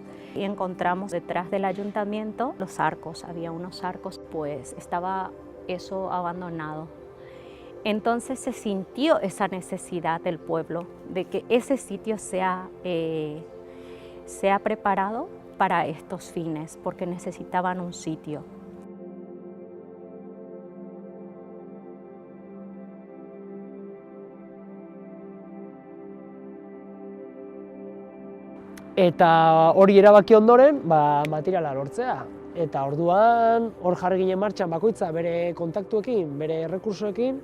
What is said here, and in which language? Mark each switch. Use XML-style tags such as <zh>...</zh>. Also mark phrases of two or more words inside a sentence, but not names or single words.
<es>Y encontramos detrás del ayuntamiento los arcos, había unos arcos, pues estaba eso abandonado. Entonces se sintió esa necesidad del pueblo, de que ese sitio sea preparado para estos fines, porque necesitaban un sitio.</es> <eu>Eta hori erabaki ondoren, materiala lortzea. Eta orduan hor jarri ginen martxan bakoitza bere kontaktuekin, bere errekursoekin.</eu>